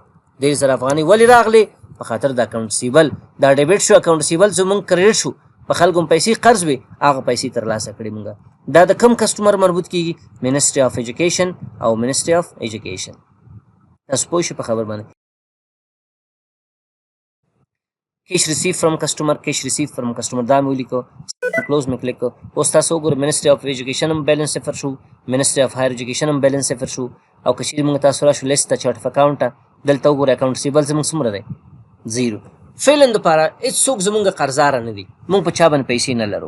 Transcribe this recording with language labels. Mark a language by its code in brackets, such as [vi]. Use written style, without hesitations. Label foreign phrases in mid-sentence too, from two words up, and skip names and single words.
[ps] 1,000 افغانۍ ولې راغلې؟ په خاطر د [en] account receivable [ps] دا ډیبټ شو، [en] account receivable [ps] زموږ کریډټ شو. په خلکو پیسې قرض وي، هغه پیسې ترلاسه کړې مونږ. دا د کم کسټمر مربوط کیږي؟ [en] ministry of education او ministry of education. [ps] تاسو پوه شئ په خبر باندې. [en] cash receive from customer, cash receive from customer [ps] دا مې ولیکو، کلوز مې کلیک کړو. اوس تاسو وګورئ [en] ministry of education [ps] هم بیلنس 0 شو، [en] ministry of higher education [ps] هم بیلنس 0 شو. او که چیرې موږ تاسو راشو لیست ته [en] chart of account [ps] ته، دلته وګورئ [en] account receivable [ps] زموږ څومره دی؟ 0. فعلا دپاره هېڅوک زموږ قرضداره نه دي، موږ په چا باندې پیسې نه لرو.